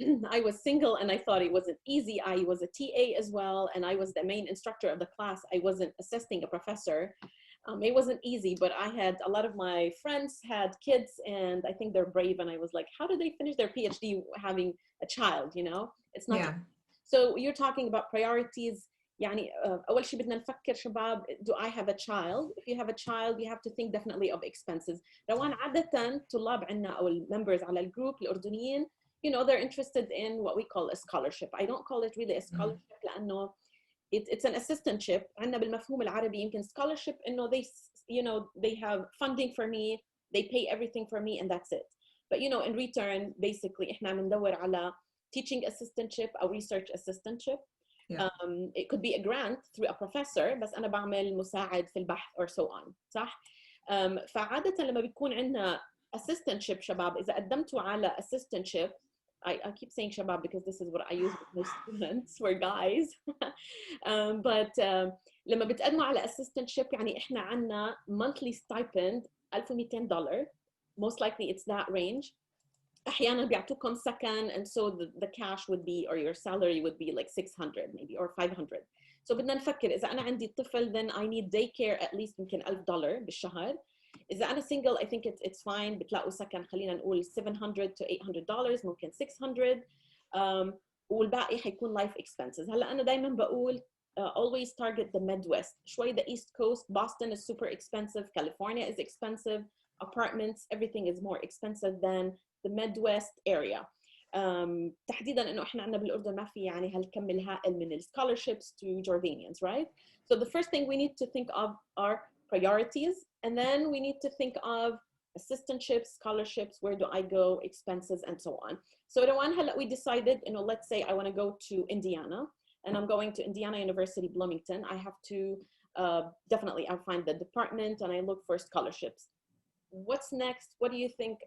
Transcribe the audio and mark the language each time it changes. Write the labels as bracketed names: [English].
[English] I was single and I thought it wasn't easy. I was a TA as well, and I was the main instructor of the class. I wasn't assisting a professor. It wasn't easy, but I had a lot of my friends had kids, and I think they're brave. And I was like, how do they finish their PhD having a child? It's not. Yeah. So you're talking about priorities. [Arabic] يعني أول شيء بدنا نفكر شباب, [English] do I have a child? If you have a child, you have to think definitely of expenses. روان, [Arabic] عادة طلاب عنا أو [English] members [Arabic] على الجروب الأردنيين, [English] they're interested in what we call a scholarship. I don't call it really a scholarship [Arabic] لأنه [English] it's an assistantship. [Arabic] عنا بالمفهوم العربي يمكن [English] scholarship [Arabic] إنه [English] they have funding for me, they pay everything for me, and that's it. But in return, basically [Arabic] إحنا بندور على [English] teaching assistantship [Arabic] أو [English] research assistantship. Yeah. It could be a grant through a professor, [Arabic] بس أنا بعمل مساعد في البحث [English] or so on, [Arabic] صح؟ فعادة لما بيكون عندنا [English] assistantship شباب, [Arabic] إذا قدمتوا على [English] assistantship, I keep saying [Arabic] شباب [English] because this is what I use with my students, we're guys. But [Arabic] لما بتقدموا على [English] assistantship [Arabic] يعني إحنا عنا [English] monthly stipend $1200. Most likely it's that range. [Arabic] أحيانا بيعطوكم سكن, [English] and so the cash would be, or your salary would be like 600 maybe or 500. [Arabic] So بدنا نفكر إذا أنا عندي طفل [English] then I need daycare at least [Arabic] يمكن $1000 بالشهر. إذا أنا [English] single I think it's fine, [Arabic] بتلاقوا سكن خلينا نقول $700 to $800, ممكن 600. والباقي حيكون [English] life expenses. [Arabic] هلا أنا دايما بقول [English] always target the Midwest. [Arabic] شوي [English] the East Coast, Boston is super expensive, California is expensive, apartments, everything is more expensive than the Midwest area. [Arabic] تحديدا انه احنا عندنا بالاردن ما في يعني هالكم الهائل من ال [English] scholarships to Jordanians, right? So the first thing we need to think of are priorities, and then we need to think of assistantships, scholarships, where do I go, expenses, and so on. So Rawan, [Arabic] هلا [English] we decided, you know, let's say I want to go to Indiana, and I'm going to Indiana University Bloomington. I have to definitely I find the department and I look for scholarships. What's next? What do you think?